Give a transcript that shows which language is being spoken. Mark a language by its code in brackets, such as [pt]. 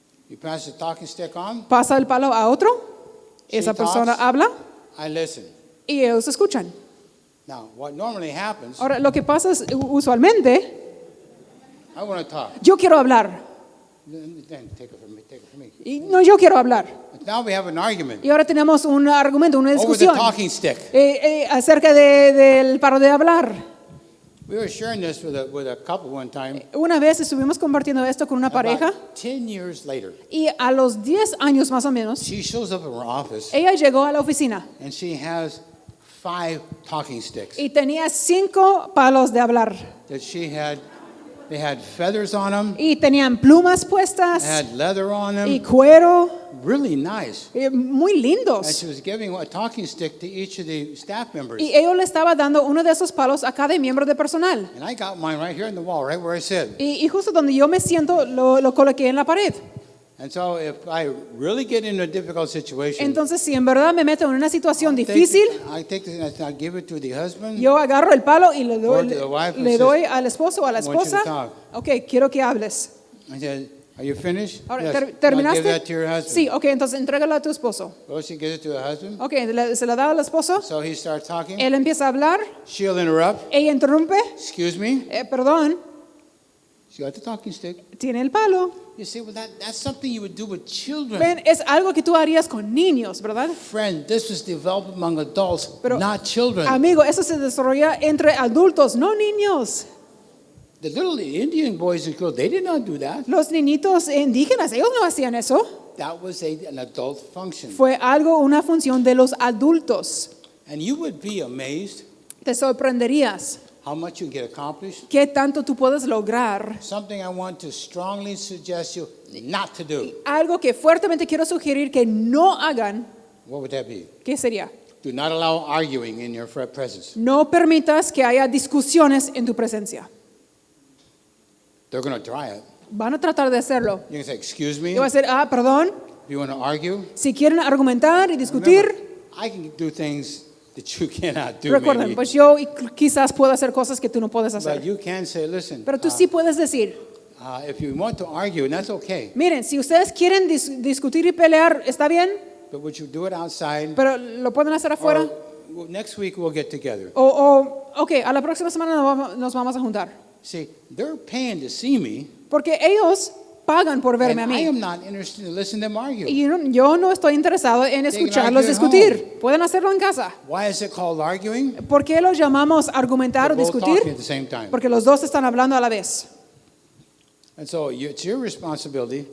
[en] He passes the talking stick on. [es] Pasa el palo a otro, esa [en] She [es] persona [en] talks. [es] habla [en] I listen. [es] y ellos escuchan. [en] Now, what normally happens, [es] Ahora, lo que pasa es, usualmente, [en] I want to talk. [es] yo quiero hablar. [en] Then take it from me. Take it from me. [es] Y no, yo quiero hablar. [en] But now we have an argument [es] Y ahora tenemos un argumento, una [en] over the [es] discusión [en] talking stick. [es] acerca del palo de hablar. [en] We were sharing this with a couple one time. [es] Una vez estuvimos compartiendo esto con una pareja [en] About 10 years later, [es] y a los 10 años más o menos, [en] she shows up in her office [es] ella llegó a la oficina [en] and she has 5 talking sticks [es] y tenía 5 palos de hablar [en] that they had feathers on them, [es] y tenían plumas puestas [en] had leather on [es] y [en] them, [es] cuero, [en] really nice. [es] muy [en] And [es] lindos. [en] she was giving a talking stick to each of the staff members. [es] Y ellos le estaba dando uno de esos palos a cada miembro de personal. [en] And I got mine right here in the wall, right where I sit. [es] Y justo donde yo me siento, lo coloqué en la pared. [en] And so if I really get in a difficult situation, [es] Entonces, si en verdad me meto en una situación [en] I [es] difícil, [en] take this and I give it to the husband. [es] yo agarro el palo y le [en] Or to the wife and [es] le [en] says, [es] doy al esposo o a la [en] "I want you to [es] esposa. [en] talk." [es] Ok, quiero que hables. [en] I said, are you finished? [es] Ahora, [en] Yes. Now give [es] ¿terminaste? [en] that to your husband. [es] Sí, ok, entonces entrégalo a tu esposo. [en] Well, she gives it to her husband. [es] Ok, se la da al esposo. [en] So he starts talking. [es] Él empieza a hablar. [en] She'll interrupt. [es] Ella interrumpe. [en] Excuse me. [es] Perdón. [en] She got the talking stick. [es] tiene el palo. [en] You say, well, that's something you would do with children. [es] Ven, es algo que tú harías con niños, ¿verdad? [en] Friend, this was developed among adults, [es] Pero, [en] not children. [es] amigo, eso se desarrolla entre adultos, no niños. [en] The little Indian boys and girls, they did not do that. [es] Los niñitos indígenas, ellos no hacían eso. [en] That was an adult function. [es] Fue algo, una función de los adultos. [en] And you would be amazed [es] Te sorprenderías [en] how much you get accomplished. [es] qué tanto tú puedes lograr. [en] Something I want to strongly suggest you not to do. [es] Algo que fuertemente quiero sugerir que no hagan, [en] What would that be? [es] ¿qué sería? [en] Do not allow arguing in your presence. [es] No permitas que haya discusiones en tu presencia. [en] They're going to try it. [es] Van a tratar de hacerlo. [en] You can say, excuse me, [es] Y va a [en] if [es] decir, perdón, [en] you want to argue. [es] si quieren argumentar y discutir, [en] Remember, I can do things that you cannot do, [es] recuerden, [en] maybe. [es] pues yo quizás puedo hacer cosas que tú no puedes [en] But [es] hacer. [en] you can say, listen, [es] Pero tú sí puedes decir, [en] if you want to argue, and that's okay, [es] miren, si ustedes quieren discutir y pelear, está bien, [en] but would you do it outside? [es] pero lo pueden hacer afuera. [en] Or next week we'll get together. [es] Ok, a la próxima semana nos vamos a juntar. [en] See, they're paying to see me, [es] Porque ellos pagan por [en] and [es] verme a [en] I [es] mí. [en] am not interested in listening to them argue. [es] Y yo no estoy interesado en escucharlos [en] argue at [es] discutir. Pueden hacerlo en casa. [en] Why is it called arguing? [es] ¿Por qué los llamamos argumentar o [en] They're both talking at the same time. [es] Porque los dos están hablando a la vez. [en] And so it's your responsibility,